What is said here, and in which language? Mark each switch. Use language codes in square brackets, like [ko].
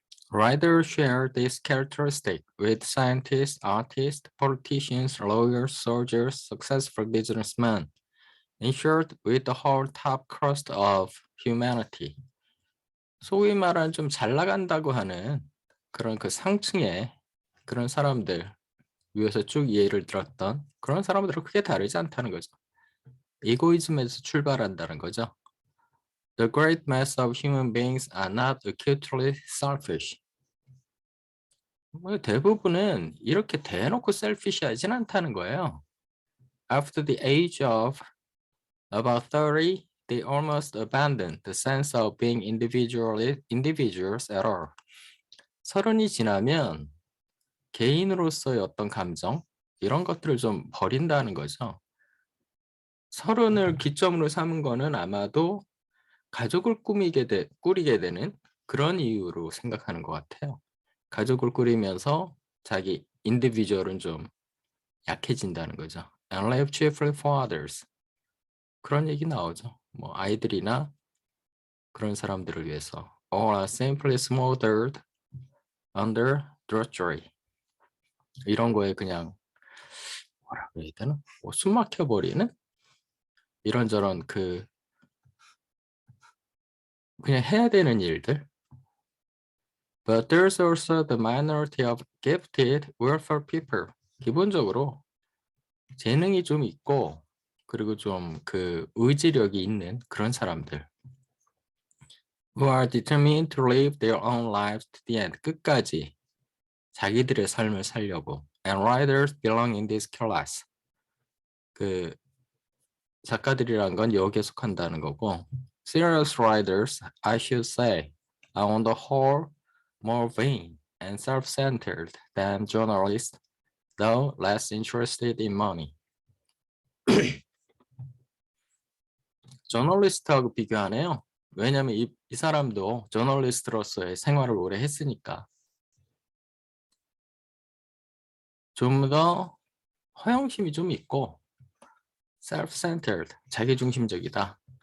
[en] Writers share this characteristic with scientists, artists, politicians, lawyers, soldiers, successful businessmen. In short, with the whole top crust of humanity. [ko] 소위 말하는 좀 잘 나간다고 하는 그런 상층의 그런 사람들 위에서 쭉 예를 들었던 그런 사람들은 크게 다르지 않다는 거죠. 이고이즘에서 출발한다는 거죠. [en] The great mass of human beings are not acutely selfish. [ko] 대부분은 이렇게 대놓고 selfish하진 않다는 거예요. [en] After the age of about 30, they almost abandon the sense of being individuals at all. [ko] 30이 지나면 개인으로서의 어떤 감정 이런 것들을 좀 버린다는 거죠. 30을 기점으로 삼은 거는 아마도 가족을 꾸리게 되는 그런 이유로 생각하는 것 같아요. 가족을 꾸리면서 자기 인디비주얼은 좀 약해진다는 거죠. [en] And live chiefly for others. [ko] 그런 얘기 나오죠. 뭐 아이들이나 그런 사람들을 위해서. [en] All are simply smothered under drudgery. [ko] 이런 거에 그냥 뭐라 그래야 되나? 숨 막혀버리는 이런저런 그냥 해야 되는 일들. [en] But there's also the minority of gifted, welfare people. [ko] 기본적으로 재능이 좀 있고 그리고 좀 의지력이 있는 그런 사람들. [en] Who are determined to live their own lives to the end. [ko] 끝까지 자기들의 삶을 살려고. [en] And writers belong in this class. [ko] 작가들이란 건 여기에 속한다는 거고. [en] Serious writers, I should say, are on the whole more vain and self-centered than journalists though less interested in money. [ko] 저널리스트하고 비교하네요. 왜냐하면 이 사람도 저널리스트로서의 생활을 오래 했으니까. 좀 더 허영심이 좀 있고 self-centered, 자기중심적이다.